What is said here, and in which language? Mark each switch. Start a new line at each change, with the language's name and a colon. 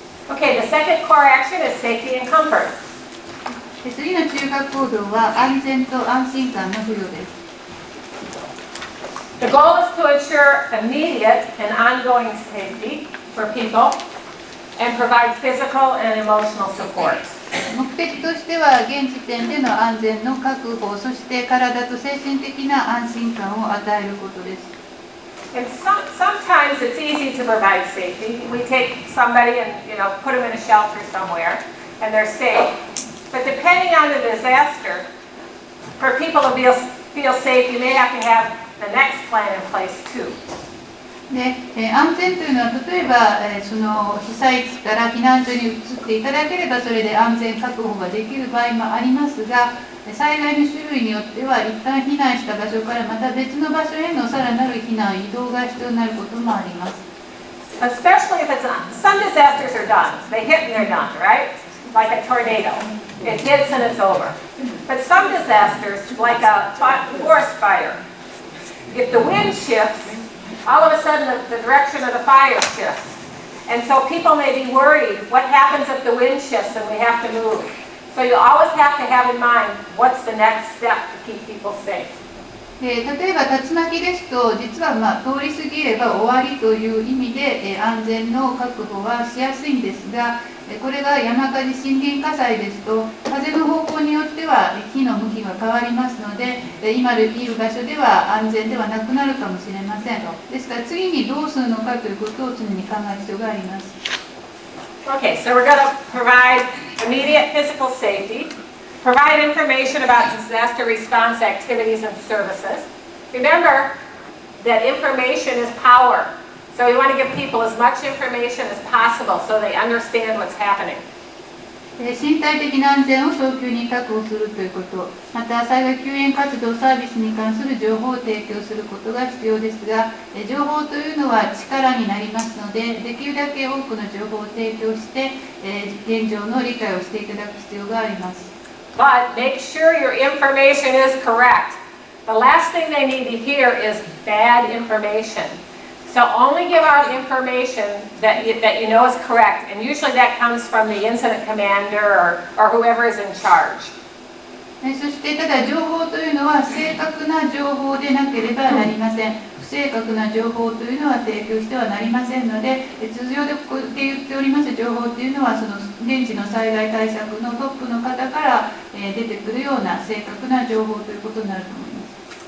English: Okay, the second core action is safety and comfort.
Japanese: 次の中核行動は安全と安心感の付与です。
English: The goal is to ensure immediate and ongoing safety for people and provide physical and emotional support.
Japanese: 目的としては現時点での安全の確保、そして体と精神的な安心感を与えることです。
English: And sometimes it's easy to provide safety. We take somebody and put them in a shelter somewhere, and they're safe. But depending on the disaster, for people to feel safe, you may have to have the next plan in place too.
Japanese: で安全というのは例えば、その被災地から避難所に移っていただければそれで安全確保ができる場合もありますが、災害の種類によっては一旦避難した場所からまた別の場所へのさらなる避難移動が必要になることもあります。
English: Especially if some disasters are done. They hit and they're done, right? Like a tornado. It hits and it's over. But some disasters, like a forest fire, if the wind shifts, all of a sudden the direction of the fire shifts. And so people may be worried, what happens if the wind shifts and we have to move? So you always have to have in mind, what's the next step to keep people safe.
Japanese: 例えば竜巻ですと実は通り過ぎれば終わりという意味で安全の確保はしやすいんですが、これが山火事森林火災ですと風の方向によっては火の向きが変わりますので、今いる場所では安全ではなくなるかもしれません。ですから次にどうするのかということを常に考える必要があります。
English: Okay, so we're going to provide immediate physical safety, provide information about disaster response activities and services. Remember that information is power. So we want to give people as much information as possible so they understand what's happening.
Japanese: 身体的な安全を早急に確保するということ、また災害救援活動サービスに関する情報を提供することが必要ですが、情報というのは力になりますので、できるだけ多くの情報を提供して、現状の理解をしていただく必要があります。
English: But make sure your information is correct. The last thing they need to hear is bad information. So only give out information that you know is correct, and usually that comes from the incident commander or whoever is in charge.
Japanese: そしてただ情報というのは正確な情報でなければなりません。不正確な情報というのは提供してはなりませんので、通常で言っております情報というのはその現地の災害対策のトップの方から出てくるような正確な情報ということになると思います。